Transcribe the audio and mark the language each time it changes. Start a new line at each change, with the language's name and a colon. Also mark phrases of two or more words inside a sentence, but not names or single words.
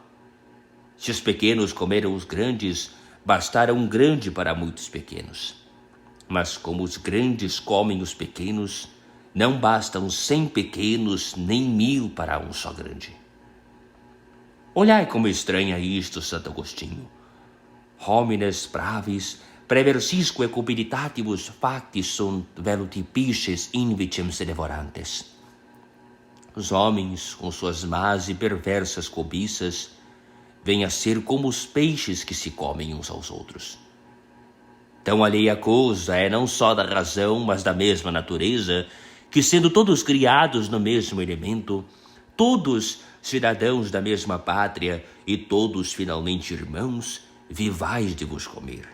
Portuguese: Se os pequenos comeram os grandes, bastara um grande para muitos pequenos. Mas como os grandes comem os pequenos, não bastam 100 pequenos, nem 1000 para um só grande. Olhai como estranha isto, Santo Agostinho.
Latin: Homines pravis, preversisque cupiditatibus factis sunt veluti pisces invitem se devorantes.
Portuguese: Os homens, com suas más e perversas cobiças, vêm a ser como os peixes que se comem uns aos outros. Tão alheia coisa é não só da razão, mas da mesma natureza, que sendo todos criados no mesmo elemento, todos cidadãos da mesma pátria e todos finalmente irmãos, vivais de vos comer.